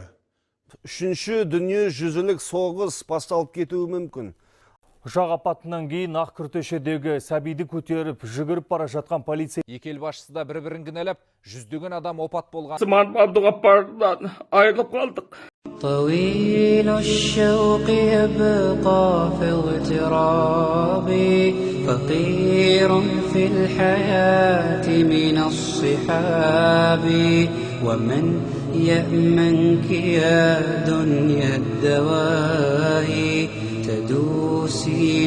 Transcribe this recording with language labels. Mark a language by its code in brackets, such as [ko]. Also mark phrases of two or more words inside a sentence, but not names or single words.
[kk] Үшінші дүние жүзілік соғыс басталып кетуі мүмкін. Ұшақ апатынан кейін ақ күртешедегі сәбиді көтеріп, жүгіріп бара жатқан полиция. Екі ел басшысы да бір-бірін кінәлап, жүздеген адам опат болған. Сман Абдуғаппардан айырылып қалдық. [ar] طويل الشوق يبقى في اغترابي فقير في الحياة من الصحاب ومن يأمنك يا دنيا الدواهي تدوسين